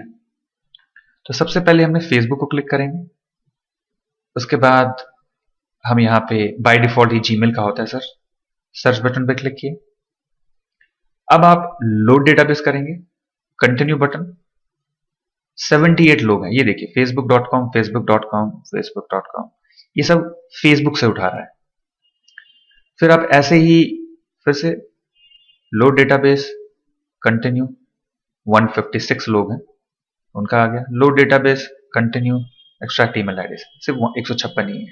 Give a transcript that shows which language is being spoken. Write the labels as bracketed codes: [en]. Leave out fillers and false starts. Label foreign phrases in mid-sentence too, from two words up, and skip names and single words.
[hi] तो सबसे पहले हमने फेसबुक को क्लिक करेंगे। उसके बाद हम यहाँ पे [en] by default [hi] ही जीमेल का होता है सर, [en] search button [hi] पे क्लिक किए। अब आप [en] load database [hi] करेंगे, [en] continue button. [hi] 78 लोग हैं, ये देखिए, facebook.com, facebook.com, facebook.com, ये सब फेसबुक से उठा रहा है। फिर आप ऐसे ही फिर से [en] load database, continue, [hi] 156 लोग हैं, उनका आ गया। [en] load database, continue, extract email ID, [hi] सिर्फ 156 ही है।